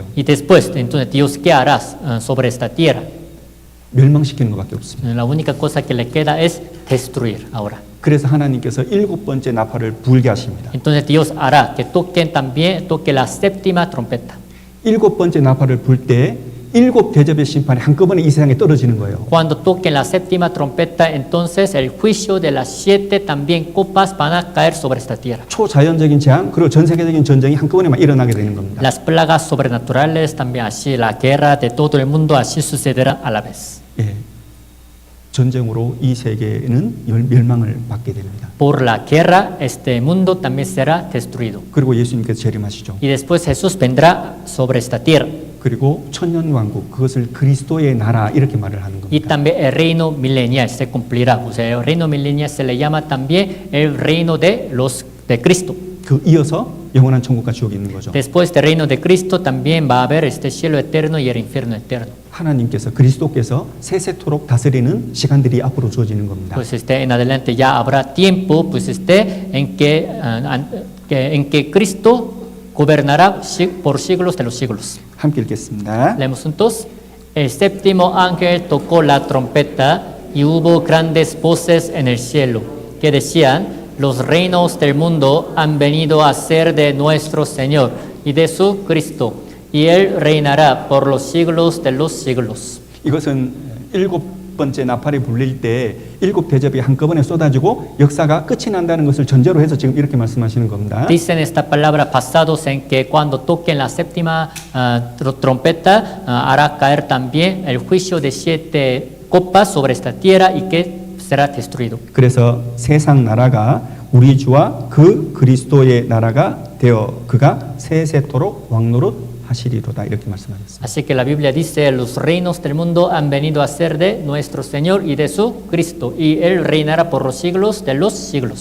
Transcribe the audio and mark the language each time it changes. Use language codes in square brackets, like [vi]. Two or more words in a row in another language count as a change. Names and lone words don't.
[es] Y después, entonces, Dios, ¿qué harás sobre esta tierra? [ko] 멸망시키는 것밖에 없습니다. [es] La única cosa que le queda es destruir ahora. [ko] 그래서 하나님께서 7번째 나팔을 불게 하십니다. [es] Entonces Dios hará que toquen también, toque la séptima trompeta. [ko] 7번째 나팔을 불 때 7 대접의 심판이 한꺼번에 이 세상에 떨어지는 거예요. [es] Cuando toquen la séptima trompeta, entonces el juicio de las 7 también copas van a caer sobre esta tierra. [ko] 초자연적인 재앙 그리고 전 세계적인 전쟁이 한꺼번에만 일어나게 되는 겁니다. [es] Las plagas sobrenaturales también así, la guerra de todo el mundo así sucederá a la vez. [ko] 예, 전쟁으로 이 세계는 멸망을 받게 됩니다. [es] Por la guerra este mundo también será destruido. [ko] 그리고 예수님께서 재림하시죠. [es] Y después Jesús vendrá sobre esta tierra. [ko] 그리고 천년왕국 그것을 그리스도의 나라 이렇게 말을 하는 [es] Y [ko] 겁니다. [es] también el reino milenial se cumplirá. O sea, el reino milenial se le llama también el reino de Cristo. [ko] 그 이어서 영원한 천국과 지옥이 있는 거죠. [es] Después del reino de Cristo también va a haber este cielo eterno y el infierno eterno. [ko] 하나님께서 그리스도께서 세세토록 다스리는 시간들이 앞으로 주어지는 겁니다. [es] Pues en adelante ya habrá tiempo pues en que Cristo gobernará por siglos de los siglos. [ko] 함께 읽겠습니다. [es] Leemos juntos. El séptimo ángel tocó la trompeta y hubo grandes voces en el cielo que decían: los reinos del mundo han venido a ser de nuestro Señor y de su Cristo, y Él reinará por los siglos de los siglos. [ko] 이것은 7번째 나팔이 불릴 때 7 대접이 한꺼번에 쏟아지고 역사가 끝이 난다는 것을 전제로 해서 지금 이렇게 말씀하시는 겁니다. [es] Dicen esta palabra pasados en que cuando toquen la séptima trompeta hará caer también el juicio de 7 copas sobre esta tierra y que será destruido. [ko] 그래서 세상 나라가 우리 주와 그 그리스도의 나라가 되어 그가 세세토록 왕노릇 하시리로다 이렇게 말씀하셨습니다. [es] Así que la Biblia dice: los reinos del mundo han venido a ser de nuestro Señor y de su Cristo, y Él reinará por los siglos de los siglos.